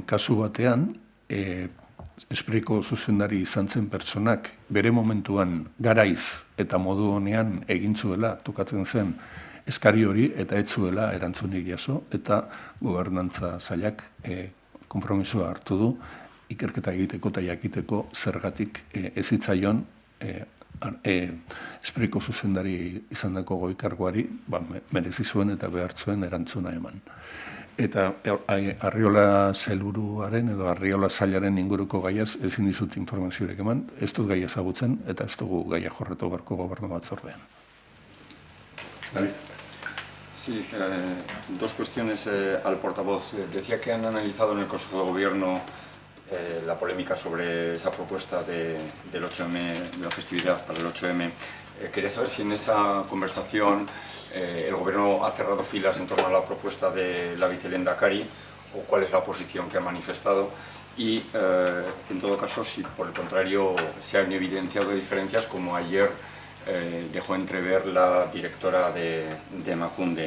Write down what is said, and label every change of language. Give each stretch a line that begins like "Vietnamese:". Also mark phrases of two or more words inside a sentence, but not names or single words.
Basque: kasu batean, Espriko zuzendari izan zen pertsonak bere momentuan garaiz eta modu honean egin zuela tokatzen zen eskari hori eta ez zuela erantzunik jaso eta gobernantza sailak konpromisoa hartu du ikerketa egiteko eta jakiteko zergatik ez zitzaion Espriko zuzendari izandako goi-karguari merezi zuen eta behar zuen erantzuna eman. Eta Arriola sailburuaren edo Arriola sailaren inguruko gaiaz ezin dizut informaziorik eman, ez dut gaia ezagutzen eta ez dugu gaia jorratu beharko gobernu batzordean.
Spanish: Sí, 2 cuestiones al portavoz. Decía que han analizado en el Consejo de Gobierno la polémica sobre esa propuesta del 8M, de la festividad para el 8M. Quería saber si en esa conversación el Gobierno ha cerrado filas en torno a la propuesta de la vicelehendakari o cuál es la posición que ha manifestado y, en todo caso, si por el contrario se han evidenciado diferencias como ayer dejó entrever la directora de Emakunde.